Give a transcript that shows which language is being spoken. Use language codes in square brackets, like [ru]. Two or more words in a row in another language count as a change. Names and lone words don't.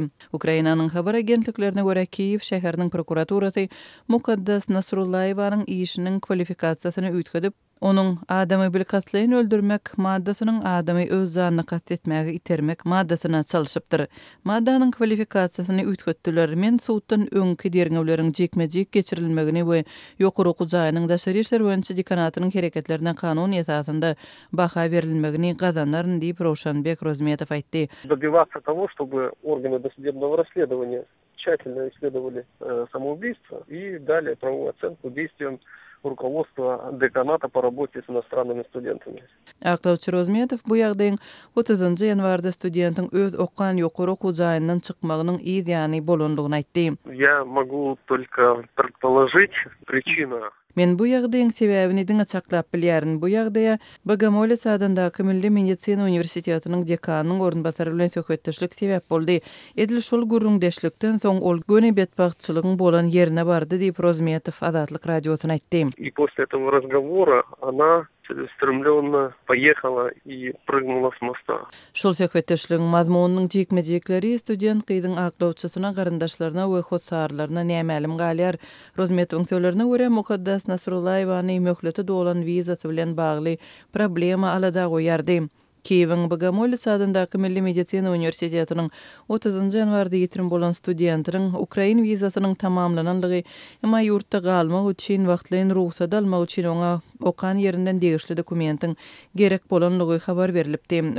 [tk] Ukrainanyň habar agentliklerine görä Kiýew şäheriniň prokuraturasy Mukaddas Nasryllaýewanyň işiniň kwalifikasiýasyny üýtgedip, onuň adamy bir katlaýyn öldürmek maddasynyň adamy öz janyny kast etmäge itermek maddasyna çalyşypdyr. Maddanyň kwalifikasiýasyny üýtgetdiler. Men suwtdan öňki derňewleriň jekmejek geçirilmegini we ýokary hujaýynyň daşary işler boýunça dekanatynyň hereketlerine kanun esasynda baha berilmegini gazanaryn diýip Rozmetow aýtdy. [ru] Добиваться того, чтобы органы досудебного расследования тщательно исследовали самоубийство и дали правовую оценку действиям руководства деканата по работе с иностранными студентами. [tk] Azatlyk Rozmetow bu ýagdaýyň 30-njy ýanwarda studentiň öz okan ýokary hujaýyndan çykmagynyň ýany bolandygyny aýtdy. [ru] Я могу только предположить причину. [tk] Men bu ýagdaýyň sebäbini diňe çaklap bilýärin. Bu ýagdaýa Bogomolets sadandaky Milli Medisina Uniwersitetining dekanynyň ornbasary bilen söhbetdeşlik sebäp boldy. Edil şol gurrundeşlikden soň ol göne betbagçylygyň bolan ýerine bardy diýip Rozmetow Azatlyk radiosyna aýtdy. [ru] И после этого разговора она целеустремленно поехала и прыгнула с моста. [tk] Şol söhbetdeşligiň mazmunynyň jekmejekleri student gyzyň aklawçysyna, garandaşlaryna we hotsarlaryna nämälim galýar. Rozmetowyň sözlerine görä Mukaddas Nasryllaýewany möhleti dolan wizasy bilen bagly problema alada goýardy. Kiýewiň Bogomolets sadandaky Milli Medisina Uniwersitetining 30-njy ýanwarda ýitirim bolan studentiniň Ukrain wizasynyň tamamlananlygy, emma ýurtda galmak üçin wagtlaýyn ruhsat almak üçin oňa okan ýerinden degişli dokumentiň gerek bolanlygy habar berilipdi.